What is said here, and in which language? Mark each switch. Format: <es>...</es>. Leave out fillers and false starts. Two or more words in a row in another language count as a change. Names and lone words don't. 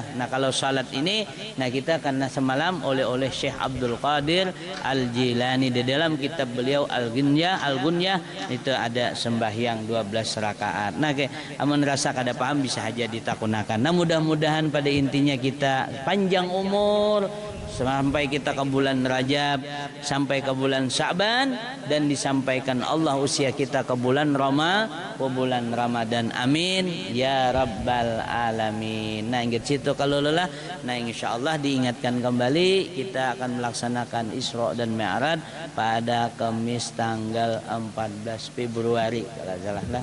<id>Nah kalau salat ini, nah kita karena semalam oleh Syekh Abdul Qadir Al-Jilani di dalam kitab beliau Al-Gunyah itu ada sembahyang 12 rakaat.</id> <bjn>Nah amun rasa kada paham bisa aja ditakunakan.</bjn> <id>Nah mudah-mudahan pada intinya kita panjang umur sampai kita ke bulan Rajab, sampai ke bulan Sa'ban, dan disampaikan Allah usia kita ke bulan Ramadan.</id> <ar>آمين يا رب العالمين.</ar> <id>Nah ingat situ kalau lelah. Nah insyaallah diingatkan kembali kita akan melaksanakan Isra dan Mi'raj pada Kamis tanggal 14 Februari kalau salah lah.</id>